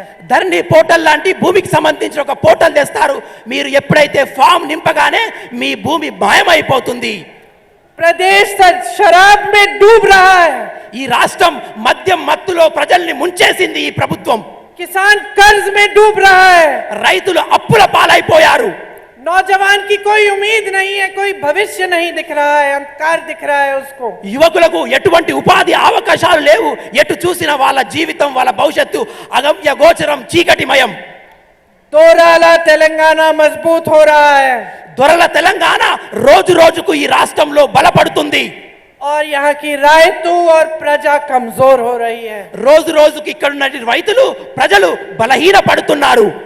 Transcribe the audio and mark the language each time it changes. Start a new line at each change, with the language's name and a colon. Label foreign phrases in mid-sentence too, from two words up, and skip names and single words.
Telugu: ధరణి పోర్టల్ లాంటి భూమికి సంబంధించిన ఒక పోర్టల్ తెస్తారు. మీరు ఎప్పుడైతే ఫామ్ నింపగానే మీ భూమి మాయమైపోతుంది.
Hindi: प्रदेश शराब में डूब रहा है.
Telugu: ఈ రాష్ట్రం మద్యం మత్తులో ప్రజల్ని ముంచేసింది ఈ ప్రభుత్వం.
Hindi: किसान कर्ज में डूब रहा है.
Telugu: రైతులు అప్పుల పాలైపోయారు.
Hindi: नौजवान की कोई उम्मीद नहीं है, कोई भविष्य नहीं दिख रहा है, अंधकार दिख रहा है उसको.
Telugu: యువకులకు ఎటువంటి ఉపాధి అవకాశాలు లేవు. ఎటు చూసిన వాళ్ళ జీవితం, వాళ్ళ భవిష్యత్తు అగమ్య గోచరం, చీకటిమయం.
Hindi: दोराला तेलंगाना मजबूत हो रहा है
Telugu: దొరల తెలంగాణ రోజు రోజుకు ఈ రాష్ట్రంలో బలపడుతుంది.
Hindi: और यहाँ की रायतू और प्रजा कमजोर हो रही है.
Telugu: రోజు రోజుకి ఇక్కడ ఉన్న రైతులు, ప్రజలు బలహీన పడుతున్నారు.